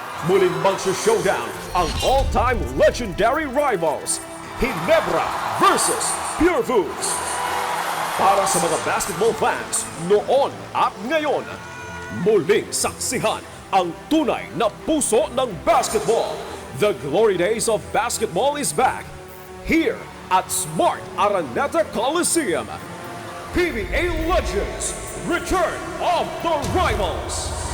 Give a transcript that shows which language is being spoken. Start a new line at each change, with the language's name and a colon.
Filipino: Muling magsa-showdown ang all-time legendary rivals, Ginebra vs Pure Foods. Para sa mga basketball fans noon at ngayon, muling saksihan ang tunay na puso ng basketball.
English: The glory days of basketball is back here at Smart Araneta Coliseum. PBA Legends, Return of the Rivals.